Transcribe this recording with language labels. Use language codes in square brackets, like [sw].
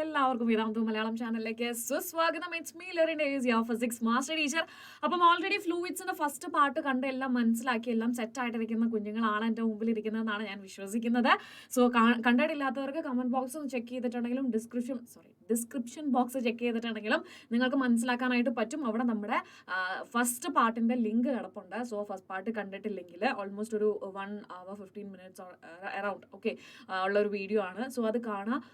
[ml] എല്ലാവർക്കും Vedantu Malayalam ചാനലിലേക്ക് സ്വാഗതം. [en] It's me Lerin Days, your physics master teacher. [ml] അപ്പം ഓൾറെഡി ഫ്ലൂയിഡ്സിന്റെ ഫസ്റ്റ് പാർട്ട് കണ്ട് എല്ലാം മനസ്സിലാക്കി എല്ലാം സെറ്റ് ആയിട്ടിരിക്കുന്ന കുഞ്ഞുങ്ങളാണ് എൻ്റെ മുമ്പിൽ ഇരിക്കുന്നതെന്നാണ് ഞാൻ വിശ്വസിക്കുന്നത്. സോ കണ്ടിട്ടില്ലാത്തവർക്ക് കമന്റ് ബോക്സ് ഒന്ന് ചെക്ക് ചെയ്തിട്ടുണ്ടെങ്കിലും ഡിസ്ക്രിപ്ഷൻ ബോക്സ് ചെക്ക് ചെയ്തിട്ടുണ്ടെങ്കിലും നിങ്ങൾക്ക് മനസ്സിലാക്കാനായിട്ട് പറ്റും. അവിടെ നമ്മുടെ ഫസ്റ്റ് പാർട്ടിന്റെ ലിങ്ക് കിടപ്പുണ്ട്. സോ ഫസ്റ്റ് പാർട്ട് കണ്ടിട്ടില്ലെങ്കിൽ ഓൾമോസ്റ്റ് ഒരു [en] 1 hour 15 minutes [ml] അറൗണ്ട് ഉള്ളൊരു വീഡിയോ ആണ്. സോ അത് കാണാം.